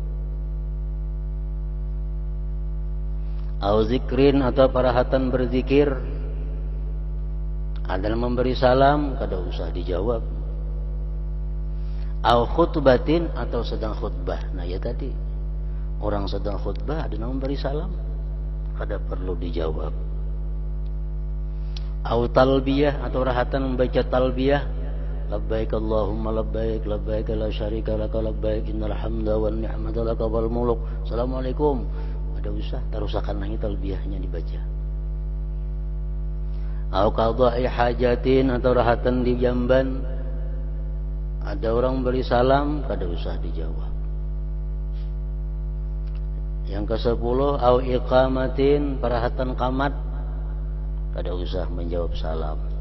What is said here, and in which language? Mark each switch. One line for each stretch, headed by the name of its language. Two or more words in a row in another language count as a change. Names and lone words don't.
Banjar: Zikrin atau parahatan berzikir, ada yang memberi salam, kada usah dijawab. Khutbatin atau sedang khutbah. Nah ya tadi, orang sedang khutbah ada yang memberi salam, kada perlu dijawab. Talbiyah atau rahatan membaca talbiyah,
Arabic: لبيك اللهم لبيك، لبيك لا شريك لك لبيك، إن الحمد والنعمة لك والملك.
Banjar: Assalamualaikum, ada usah, tarusakan lagi talbiyahnya dibaca.
Arabic: قضاء حاجة
Banjar: atau rahatan di jamban, ada orang beri salam, kada usah dijawab. Yang ke-10, iqamatin, parahatan qamat, kada usah menjawab salam.